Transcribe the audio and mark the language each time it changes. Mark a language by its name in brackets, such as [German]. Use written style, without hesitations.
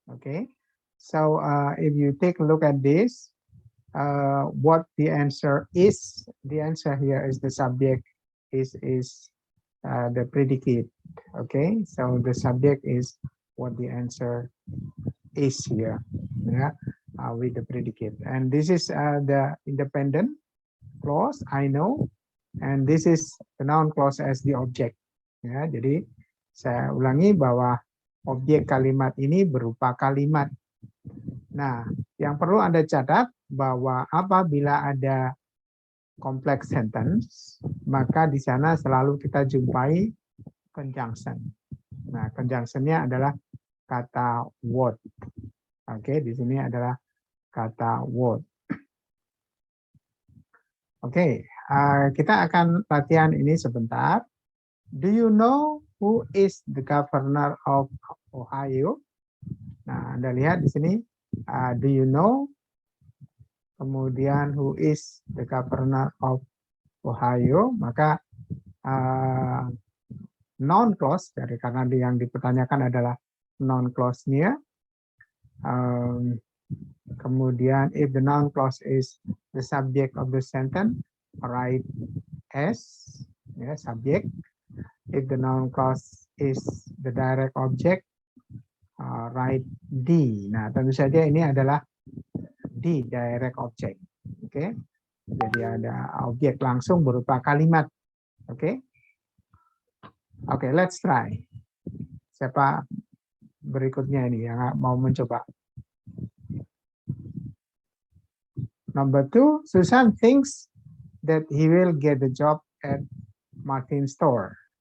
[English] Okay, so if you take a look at this, what the answer is, the answer here is the subject is the predicate. Okay, so the subject is what the answer is here, yeah, with the predicate. And this is the independent clause, I know, and this is the noun clause as the object. [Indonesian] Ya, jadi saya ulangi bahwa objek kalimat ini berupa kalimat. Nah, yang perlu Anda catat bahwa apabila ada complex sentence, maka di sana selalu kita jumpai conjunction. Nah, conjunction-nya adalah kata what. Oke, di sini adalah kata what. Oke, kita akan latihan ini sebentar. [English] Do you know who is the governor of Ohio? [Indonesian] Nah, Anda lihat di sini, [English] do you know? [Indonesian] Kemudian [English] who is the governor of Ohio? [Indonesian] Maka noun clause, karena yang dipertanyakan adalah noun clause-nya. Kemudian [English] if the noun clause is the subject of the sentence, write S, ya, subject. If the noun clause is the direct object, write D. [Indonesian] Nah, tentu saja ini adalah D, direct object. Oke, jadi ada objek langsung berupa kalimat. Oke. Oke, [English] let's try. [Indonesian] Siapa berikutnya ini yang mau mencoba? [English] Number 2, Susan thinks that he will get the job at Martin's store.